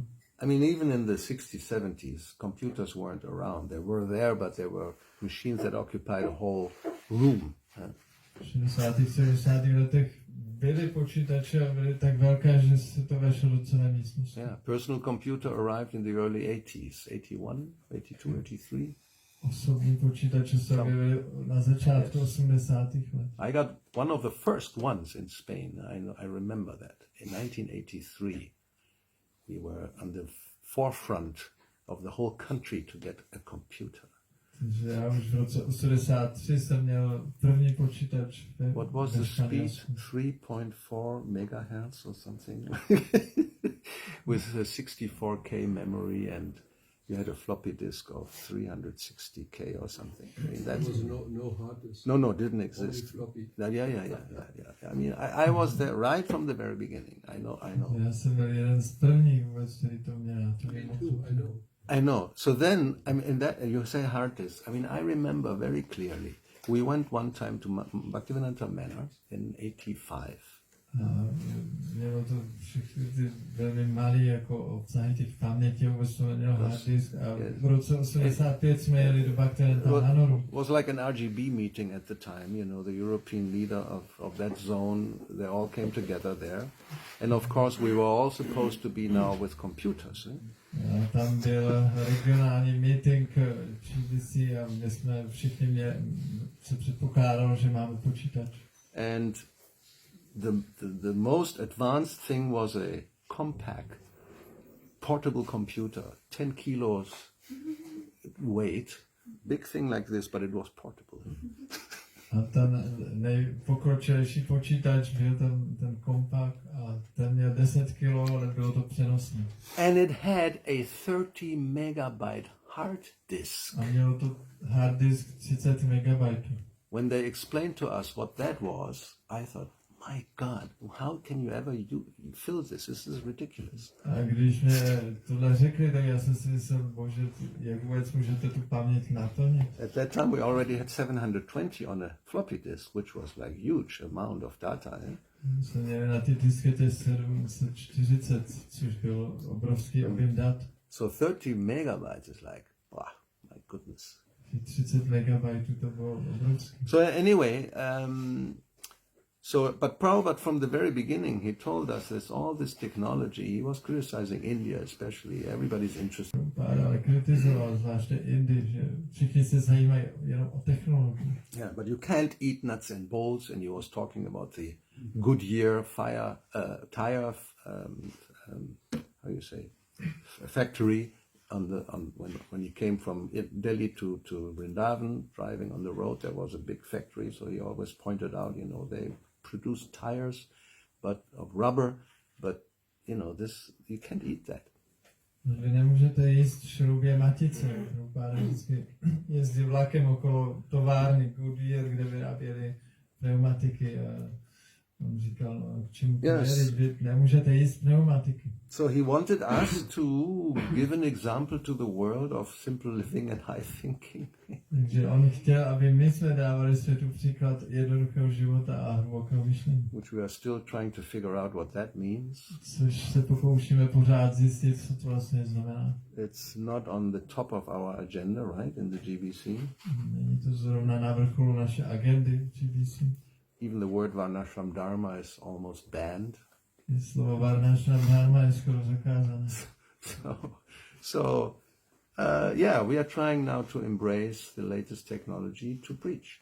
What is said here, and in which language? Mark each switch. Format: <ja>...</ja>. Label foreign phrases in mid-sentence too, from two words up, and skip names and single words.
<en>I mean, even in the 60s, 70s, computers weren't around. They were there, but they were machines that occupied a whole room.</en> <cs>V 60. 70. letech byly počítače a byly tak velké, že se to vešlo do celé místnosti.</cs> <en>Yeah, personal computer arrived in the early 80s, 81, 82, 83.</en> <cs>Osobní počítače se objevily na začátku 80. let.</cs> <en>I got one of the first ones in Spain. I remember that. In 1983, we were on the forefront of the whole country to get a computer.</en> <cs>Takže já už v roce 83 jsem měl první počítač.</cs> <en>What was the speed? 3.4 megahertz or something? With a 64K memory, and you had a floppy disk of 360K or something. I mean, that There was no hard disk. No, didn't exist. Only floppy. Yeah. I mean, I was there right from the very beginning. I know.</en> <cs>Já jsem byl jeden z prvních vůbec, který to měl.</cs> <en>I know. So then, I mean, that you say hard disk. I mean, I remember very clearly. We went one time to Bhaktivedanta Manor in 85.</en> <cs>Mělo to všechny ty velmi malé jako obsahy těch paměti, vůbec to nemělo</cs> <en>hard disk.</en> <cs>A v roce 85 jsme jeli do Bhaktivedanta Manoru.</cs> <en>It was like an RGB meeting at the time. You know, the European leader of that zone. They all came together there, and of course we were all supposed to be now with computers.</en> <cs>A tam byl regionální meeting GBC a my jsme všichni se předpokládalo, že máme počítač.</cs> <en>And the most advanced thing was a compact portable computer, 10 kilos weight, big thing like this, but it was portable.</en> <cs>A ten nejpokročilejší počítač byl ten kompakt a ten měl 10 kg, ale bylo to přenosné.</cs> <en>And it had a 30 megabyte hard disk.</en> <cs>A mělo to</cs> <en>hard disk</en> <cs>30 megabajtů.</cs> <en>When they explained to us what that was, I thought, my God, how can you ever fill this? This is ridiculous.</en> <cs>A když mi tohle řekli, tak já jsem si myslel, bože, jak vůbec můžete tu paměť naplnit?</cs> <en>At that time we already had 720 on a floppy disk, which was like huge amount of data.</en> <cs>Jsme měli na ty diskety 740, což byl obrovský objem dat.</cs> <en>So 30 megabytes is like, wow, my goodness.</en> <cs>30 megabajtů to bylo obrovský.</cs> <en>So anyway, but Prabhupada from the very beginning, he told us there's all this technology. He was criticizing India especially. Everybody's interested.</en> <cs>Ale kritizoval zvláště Indii, že všichni se zajímají jenom o technologii.</cs> <en>Yeah, but you can't eat nuts and bolts. And he was talking about the Goodyear tire, how you say, factory when he came from Delhi to Vrindavan, driving on the road, there was a big factory. So he always pointed out, you know, they produce tires, but of rubber. But you know, this you can't eat that.</en> <cs>Vy nemůžete jíst šroubě matice. Pár vždycky jezdí vlakem okolo továrny Goodyear, kde vyráběli pneumatiky. A on říkal, k čemu vy nemůžete jíst pneumatiky.</cs> <en>So he wanted us to give an example to the world of simple living and high thinking.</en> <cs>Takže on chtěl, aby my jsme dávali světu příklad jednoduchého života a hlubokého myšlení.</cs> <en>Which we are still trying to figure out what that means.</en> <cs>Což se pokoušíme pořád zjistit, co to vlastně znamená.</cs> <en>It's not on the top of our agenda, right, in the GBC.</en> <cs>Není to zrovna na vrcholu naše agendy GBC.</cs> <en>Even the word Varnashram Dharma is almost banned.</en> <cs>Slovo Varnashram Dharma je skoro zakázané.</cs> <en>So yeah, we are trying now to embrace the latest technology to preach.</en>